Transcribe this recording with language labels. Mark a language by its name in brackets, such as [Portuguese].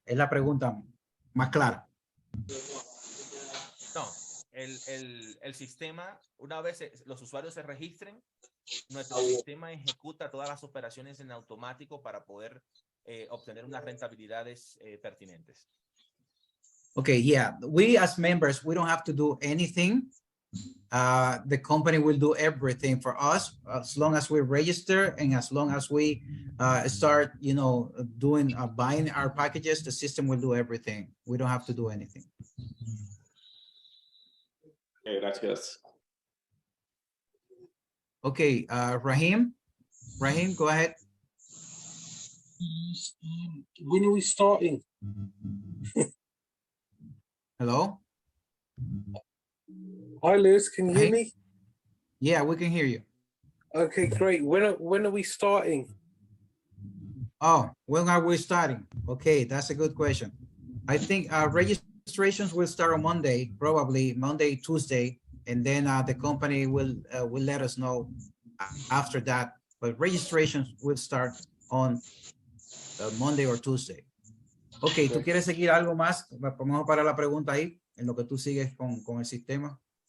[Spanish] Es la pregunta más clara. No, el sistema, una vez los usuarios se registren, nuestro sistema ejecuta todas las operaciones en automático para poder obtener unas rentabilidades pertinentes. [English] Okay, yeah. We as members, we don't have to do anything. The company will do everything for us as long as we register and as long as we start, you know, doing buying our packages. The system will do everything. We don't have to do anything. [Spanish] Okay, gracias. [English] Okay, Rahim, go ahead. When are we starting? Hello. Hi, Lewis. Can you hear me? Yeah, we can hear you. Okay, great. When are we starting? Oh, when are we starting? Okay, that's a good question. I think registrations will start on Monday, probably Monday, Tuesday, and then the company will let us know after that. But registrations will start on Monday or Tuesday. [Spanish] Okay, ¿tú quieres seguir algo más? Vamos a parar la pregunta ahí, en lo que tú sigues con el sistema.